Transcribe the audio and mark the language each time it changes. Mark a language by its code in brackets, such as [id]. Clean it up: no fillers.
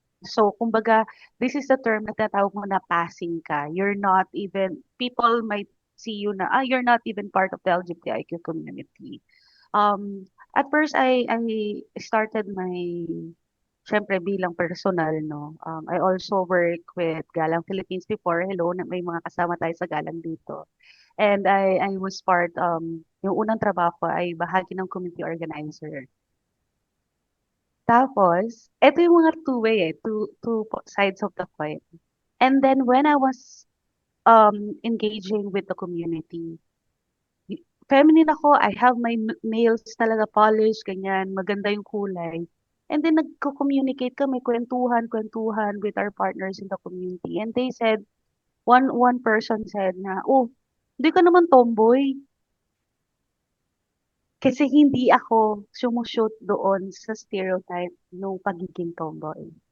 [tl] So kumbaga, [en] this is the term [tl] na tinatawag mo na passing ka. [en] You're not even, people might see you na, you're not even part of the LGBTIQ community. At first, I started [tl] syempre bilang [en] personal, no? I also work with Galang Philippines before. [tl] Hello, may mga kasama tayo sa Galang dito. [en] And I was part, [tl] yung unang trabaho ko ay bahagi ng community organizer. Tapos, ito yung mga [en] two-way two sides of the coin. And then when I was engaging with the community, feminine ako, I have my nails talaga polished, ganyan, [tl] maganda yung kulay. And then nagko-communicate kami, kwentuhan [en] with our partners in the community. And they said, one person said na, oh, [tl] hindi ka naman tomboy. Kasi hindi ako sumushoot doon sa stereotype ng pagiging tomboy.